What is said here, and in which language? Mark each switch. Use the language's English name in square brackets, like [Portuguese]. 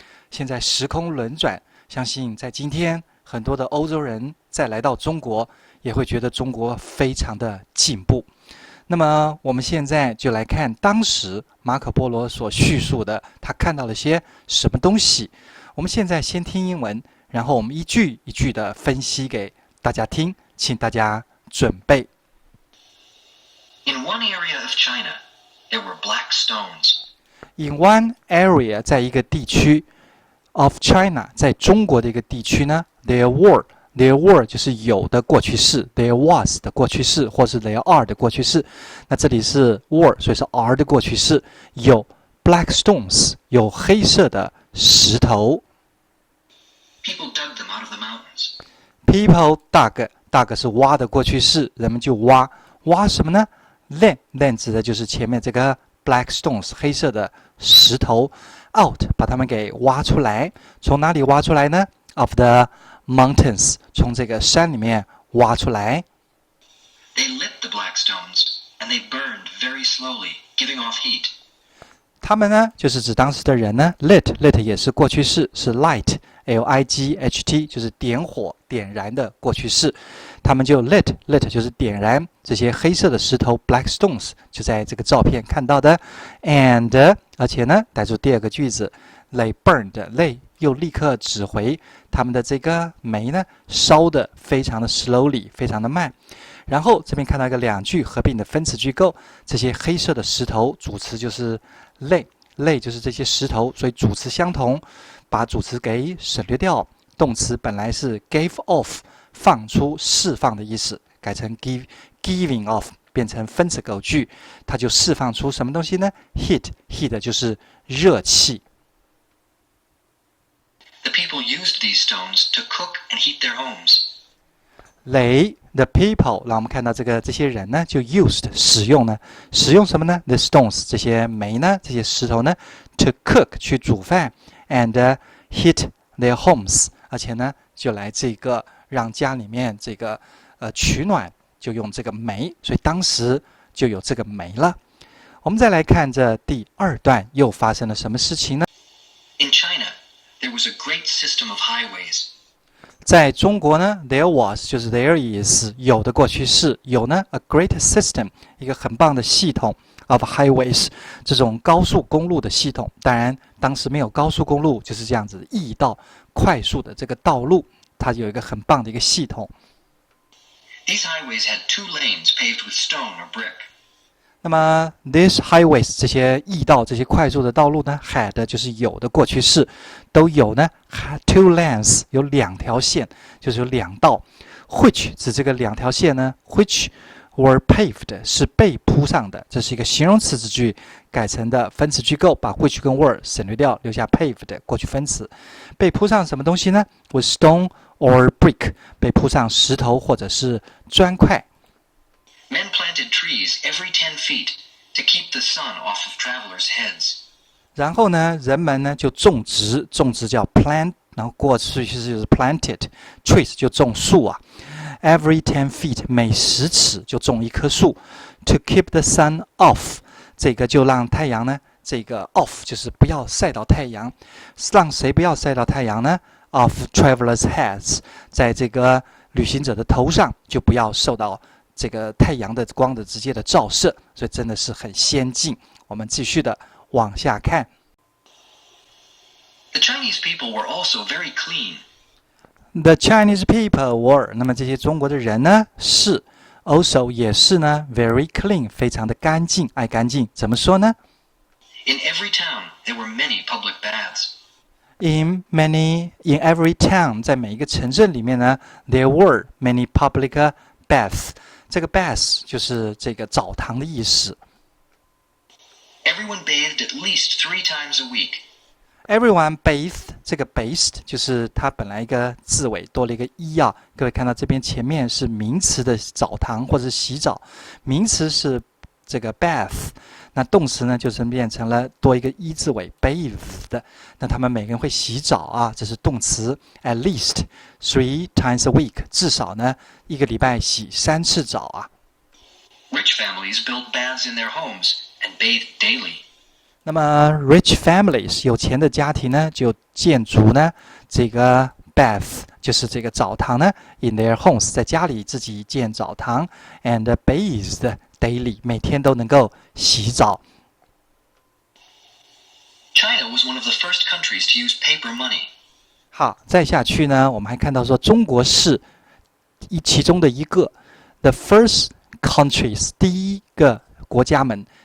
[Chinese] 现在时空轮转，相信在今天很多的欧洲人再来到中国，也会觉得中国非常的进步。那么我们现在就来看当时马可波罗所叙述的，他看到了些什么东西。我们现在先听英文，然后我们一句一句的分析给大家听，请大家准备。 [English] In one area of China, there were black stones. In one area [Chinese] 在一个地区 [English] of China [Chinese] 在中国的一个地区呢 [English] there were [Chinese] 就是有的过去式 [English] there was [Chinese] 的过去式，或是 [English] there are [Chinese] 的过去式。那这里是 were 所以是 are 的过去式。有 [English] black stones [Chinese] 有黑色的石头。 [English] People dug them out of the mountains. People dug [Chinese] 是挖的过去式，人们就挖什么呢？ Then 指的就是前面这个 [English] black stones [Chinese] 黑色的石头 out 把它们给挖出来。从哪里挖出来呢？ [English] Of the mountains [Chinese] 从这个山里面挖出来。 [English] They lit the black stones, and they burned very slowly, giving off heat. [Chinese] 他们呢，就是指当时的人呢 lit 也是过去式，是 light L-I-G-H-T 就是点火点燃的过去式。他们就 lit 就是点燃这些黑色的石头 [English] black stones [Chinese] 就在这个照片看到的。 And 而且呢带出第二个句子 [English] they burned [Chinese] they 又立刻指回他们的这个煤呢烧的非常的 slowly 非常的慢。然后这边看到一个两句合并的分词句构，这些黑色的石头主词就是 they 就是这些石头，所以主词相同，把主词给省略掉。动词本来是 [English] gave off [Chinese] 放出释放的意思，改成 [English] giving off [Chinese] 变成分词构句，它就释放出什么东西呢？ heat 就是热气。 [English] The people used these stones to cook and heat their homes. The people [Chinese] 让我们看到这些人呢就 used 使用什么呢？ [English] The stones [Chinese] 这些煤呢这些石头呢 [English] to cook [Chinese] 去煮饭 [English] and heat their homes [Chinese] 而且呢就来这个让家里面这个取暖就用这个煤，所以当时就有这个煤了。我们再来看这第二段又发生了什么事情呢？ [English] In China, there was a great system of highways. [Chinese] 在中国呢 [English] there was [Chinese] 就是 [English] there is [Chinese] 有的过去式，有呢 [English] a great system [Chinese] 一个很棒的系统 [English] of highways [Chinese] 这种高速公路的系统。当然当时没有高速公路，就是这样子易道快速的这个道路，它有一个很棒的一个系统。 [English] These highways had 2 lanes paved with stone or brick. [Chinese] 那么 [English] these highways [Chinese] 这些易道这些快速的道路呢 had 就是有的过去式，都有呢 [English] 2 lanes [Chinese] 有2条线，就是有2道。 which 指这个2条线呢 [English] which were paved [Chinese] 是被铺上的，这是一个形容词子句改成的分词句构，把 which 跟 were 省略掉，留下 paved 过去分词。被铺上什么东西呢？ [English] with stone or brick [Chinese] 被铺上石头或者是砖块。 [English] Men planted trees every 10 feet to keep the sun off of travelers' heads. [Chinese] 然后呢，人们呢就种植叫 plant， 然后过去就是 [English] planted trees [Chinese] 就种树啊。 [English] Every 10 feet [Chinese] 每10尺就种一棵树。 [English] To keep the sun off [Chinese] 这个就让太阳呢这个 off 就是不要晒到太阳，让谁不要晒到太阳呢 ？ [English] Of travelers' heads [Chinese] 在这个旅行者的头上就不要受到这个太阳的光的直接的照射，所以真的是很先进。我们继续的往下看。 [English] The Chinese people were also very clean. The Chinese people were [Chinese] 那么这些中国的人呢是 also 也是呢 [English] very clean [Chinese] 非常的干净，爱干净。怎么说呢？ [English] In every town, there were many public baths. In every town [Chinese] 在每一个城镇里面呢 [English] there were many public baths。 [Chinese] 这个 bath 就是这个澡堂的意思。 [English] Everyone bathed at least 3 times a week. Everyone bathed [Chinese] 这个 bathed 就是它本来一个字尾多了一个一啊。各位看到这边前面是名词的澡堂或者是洗澡，名词是这个 bath， 那动词呢就是变成了多一个一字尾 bathed。那他们每个人会洗澡啊，这是动词 [English] at least 3 times a week， [Chinese] 至少呢一个礼拜洗3次澡啊。 [English] Rich families build baths in their homes and bathe daily. [Chinese] 那么 [English] rich families [Chinese] 有钱的家庭呢就建筑呢这个 bath， 就是这个澡堂呢 [English] in their homes， [Chinese] 在家里自己建澡堂 [English] and bathed daily， [Chinese] 每天都能够洗澡。 [English] China was one of the first countries to use paper money. [Chinese] 好，再下去呢，我们还看到说中国是其中的一个 [English] the first countries [Chinese] 第一个国家们。